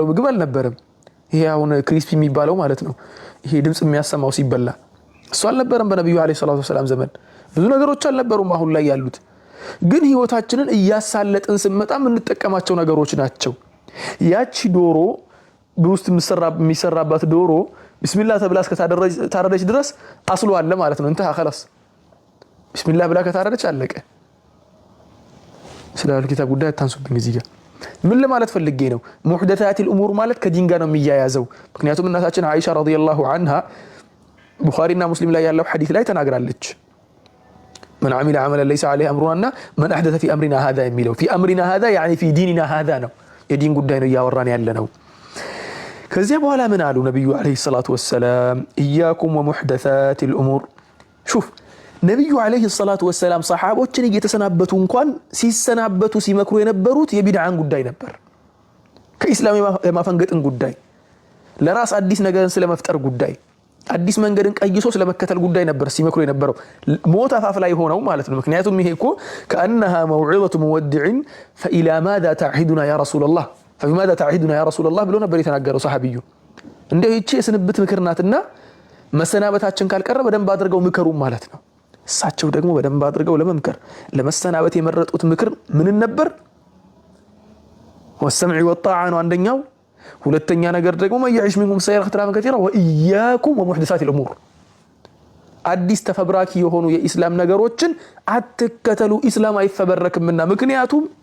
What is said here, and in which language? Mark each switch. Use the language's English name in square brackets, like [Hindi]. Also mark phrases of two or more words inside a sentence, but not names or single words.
[Amharic] ምግብ አልነበረም ይሄ አሁን ክሪስፒ የሚባለው ማለት ነው ይሄ ድምጽ የሚያሰማው ሲበላ እሱ አልነበረም በነብዩ [Arabic] عليه الصلاة والسلام [Amharic] ዘመን ብዙ ነገሮች አልነበሩም አሁን ላይ ያሉት ግን ህይወታችንን እያሳለጥን ስንመጣ እንጠቀማቸው ነገሮች ናቸው ያቺ ዶሮ በውስጥ የሚሰራባት ዶሮ ቢስሚላህ ተብላ እስከታረደች ድረስ አስሉ አለ ማለት ነው እንተህ خلاص ቢስሚላህ ብላ ከታረደች አለቀ ስለ ኪታብ ጉዳይ ታንሱብኝ እዚህ ጋር ምን ለማለት ፈልጌ ነው [Arabic] محدثات الأمور [Amharic] ማለት ከዲን ጋር ነው የሚያያዘው ምክንያቱም እናታችን አይሻ [Arabic] رضي الله عنها [Amharic] ቡኻሪና ሙስሊም ላይ ያለው ሐዲስ ላይ ተናግራለች [Arabic] من عمل عملا ليس عليه امرنا من احدث في امرنا هذا يميلوا في امرنا هذا يعني في ديننا هذا [Amharic] ነው የዲን ጉዳይ ነው ያወራን ያለ ነው ከዚያ በኋላ ምን አሉ ነብዩ [Arabic] عليه الصلاة والسلام إياكم ومحدثات الأمور [Amharic] شوف ነብዩ [Arabic] عليه الصلاة والسلام [Amharic] ሰሃቦችን እየተሰናበቱ እንኳን ሲሰናበቱ ሲመክሩ የነበሩት የቢድዓን ጉዳይ ነበር ከኢስላም የማፈንገጥን ጉዳይ ለራስ አዲስ ነገርን ስለመፍጠር ጉዳይ አዲስ መንገድን ቀይሶ ስለመከተል ጉዳይ ነበር ሲመክሩ የነበረው ሞት አፋፍ ላይ ሆነው ማለት ነው ምክንያቱም ይሄ እኮ [Arabic] كانها موعظه مودع فالى ماذا تعهدنا يا رسول الله فبماذا تعهدنا يا رسول الله [Amharic] ብሎ ነበር የተናገረው ሰሃቢዩ እንደው እቺ የስንብት ምክር ናትና መሰናበታችን ካልቀረ በደንብ አድርገው ምከሩ ማለት ነው እሳቸው ደግሞ በደንብ አድርገው ለመምከር ለመሰናበት የመረጡት ምክር ምን ነበር? [Arabic] والسمع والطاعة [Amharic] ነው አንደኛው። ሁለተኛ ነገር ደግሞ [Arabic] من يعش منكم فسيرى اختلافا كثيرا وإياكم ومحدثات الأمور፣ [Amharic] አዲስ ተፈብራኪ የሆኑ የኢስላም ነገሮችን አትከተሉ፣ ኢስላም አይፈበረክምና። ምክንያቱም